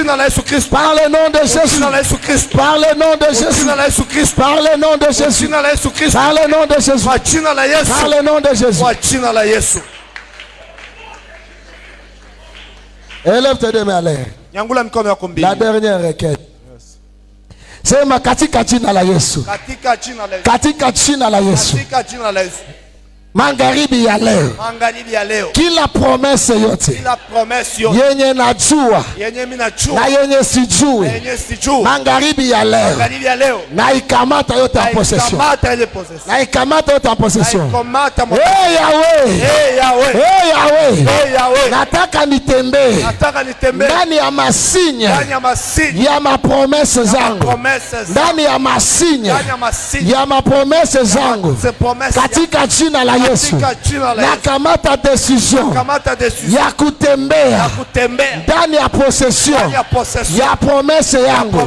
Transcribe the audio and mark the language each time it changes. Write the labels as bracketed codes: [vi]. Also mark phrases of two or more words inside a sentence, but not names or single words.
[fr] Par le nom de Jésus. Par le nom de Jésus. Par le nom de Jésus. Par le nom de Jésus. Par le nom de Jésus. Élève tes deux mains à l'air. La dernière requête. [sw] Sema katika jina la Yesu. Katika jina la Yesu. Magharibi ya leo, kila promesse yote yenye najua na yenye sijui, magharibi ya leo na ikamata yote [fr] en possession. [sw] Na ikamata yote [fr] en possession. [sw] Hey Yahweh, nataka nitembee ndani ya masinya ya mapromesse zangu, ndani ya masinya ya mapromesse zangu, katika jina la Yesu. Nakamata decision ya kutembea ndani ya possession ya promesse yangu.